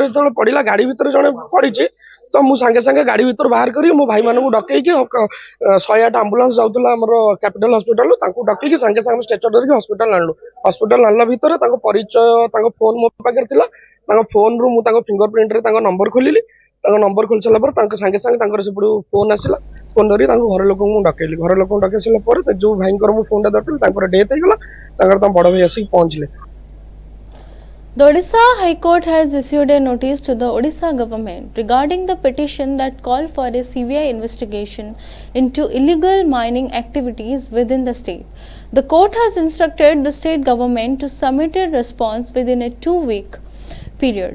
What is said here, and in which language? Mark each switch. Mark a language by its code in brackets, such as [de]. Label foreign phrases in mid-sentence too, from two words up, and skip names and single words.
[or] ଯେତେବେଳେ ପଡିଲା ଗାଡି ଭିତରେ ଜଣେ ପଡିଛି ତ ମୁଁ ସାଙ୍ଗେ ସାଙ୍ଗେ ଗାଡି ଭିତରୁ ବାହାର କରି ମୋ ଭାଇମାନଙ୍କୁ ଡକେଇକି 108 ଆମ୍ବୁଲାନ୍ସ ଯାଉଥିଲା ଆମର କ୍ୟାପିଟାଲ ହସ୍ପିଟାଲ ତାଙ୍କୁ ଡକେଇକି ସାଙ୍ଗେ ସାଙ୍ଗେ ଷ୍ଟ୍ରେଚର ଧରିକି ହସ୍ପିଟାଲ ଆଣିଲା ଭିତରେ ତାଙ୍କ ପରିଚୟ ତାଙ୍କ ଫୋନ ମୋ ପାଖରେ ଥିଲା ତାଙ୍କ ଫୋନରୁ ମୁଁ ତାଙ୍କ [en] finger print [or] ତାଙ୍କ ନମ୍ବର ଖୋଲିଲି ତାଙ୍କ ନମ୍ବର ଖୋଲି ସାରିଲା ପରେ ତାଙ୍କ ସାଙ୍ଗେ ସାଙ୍ଗେ ତାଙ୍କର ସେପଟୁ ଫୋନ ଆସିଲା ଫୋନ ଧରି ତାଙ୍କ ଘର ଲୋକଙ୍କୁ ମୁଁ ଡକେଇଲି ଘର ଲୋକଙ୍କୁ ଡକେଇ ସାରିଲା ପରେ ଯୋଉ ଭାଇଙ୍କର ମୁଁ ଫୋନଟା ଧରିଥିଲି ତାଙ୍କର ଡେଥ୍ ହେଇଗଲା ତାଙ୍କର ତାଙ୍କ ବଡ ଭାଇ ଆସିକି ପହଞ୍ଚିଲେ [en] The Odisha High Court has issued a notice to the Odisha government regarding the petition that called for a CBI investigation into illegal mining activities within the state. The court has instructed the state government to submit a response within a 2-week period.